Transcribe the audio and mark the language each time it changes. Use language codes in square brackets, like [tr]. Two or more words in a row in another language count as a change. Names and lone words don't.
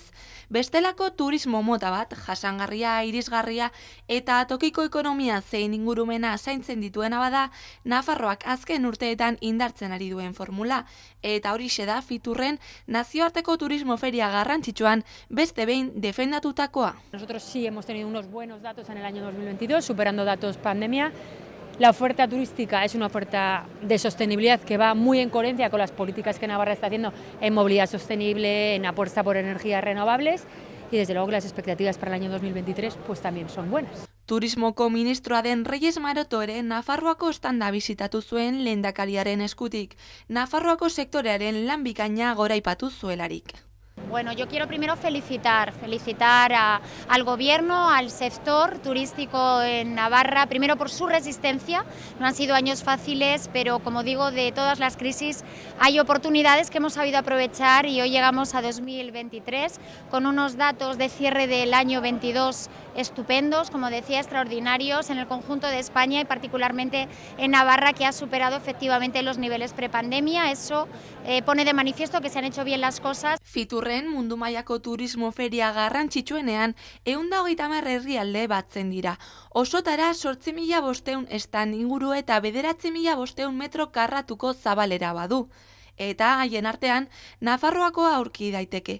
[eu] Bestelako turismo mota bat, jasangarria, irisgarria eta tokiko ekonomia zein ingurumena zaintzen dituena bada, Nafarroak azken urteetan indartzen ari duen formula. Eta horixe da Fiturren nazioarteko turismo feria garrantzitsuan beste behin defendatutakoa. [es] Nosotros sí hemos tenido unos buenos datos en el año 2022, superando datos pandemia. La oferta turística es una oferta de sostenibilidad que va muy en coherencia con las políticas que Navarra está haciendo en movilidad sostenible, en apuesta por energías renovables y desde luego que las expectativas para el año 2023 pues también son buenas. [eu] Turismoko ministroa den Reyes Maroto ere Nafarroako standa bisitatu zuen lehendakariaren eskutik, Nafarroako sektorearen lan bikaina goraipatu zuelarik. [es] Bueno, yo quiero primero felicitar al Gobierno, al sector turístico en Navarra, primero por su resistencia. No han sido años fáciles, pero como digo, de todas las crisis hay oportunidades que hemos sabido aprovechar y hoy llegamos a 2023 con unos datos de cierre del año 22 estupendos, como decía, extraordinarios en el conjunto de España y particularmente en Navarra, que ha superado efectivamente los niveles prepandemia. Eso pone de manifiesto que se han hecho bien las cosas. [eu] Fiturren Fiturren mundu mailako turismo feria garrantzitsuenean 130 herrialde batzen dira. Osotara 8.500 estan inguru eta 9.500 metro karratuko zabalera badu. Eta haien artean, Nafarroakoa aurki daiteke.